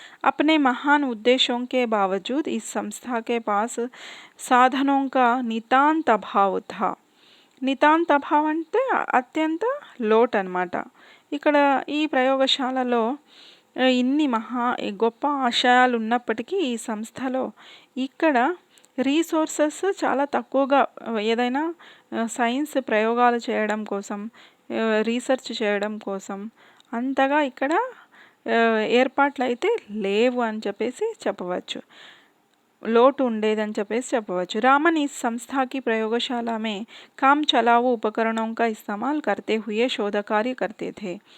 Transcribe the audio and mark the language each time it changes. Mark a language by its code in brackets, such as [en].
[hi] अपने महान उद्देश्यों के बावजूद इस संस्था के पास साधनों का नितांत अभाव था. [te] నితాంత అభావం అంటే అత్యంత లోటు అనమాట. ఇక్కడ ఈ ప్రయోగశాలలో ఇన్ని గొప్ప ఆశయాలు ఉన్నప్పటికీ ఈ సంస్థలో ఇక్కడ రీసోర్సెస్ చాలా తక్కువగా, ఏదైనా సైన్స్ ప్రయోగాలు చేయడం కోసం, రీసెర్చ్ చేయడం కోసం అంతగా ఇక్కడ ఏర్పాట్లు అయితే లేవు అని చెప్పేసి చెప్పవచ్చు, లోటు ఉండేదని చెప్పేసి చెప్పవచ్చు. [hi] రామన్ ఈ संस्था की प्रयोगशाला में काम चलाऊ उपकरणों का इस्तेमाल करते हुए शोध कार्य करते थे.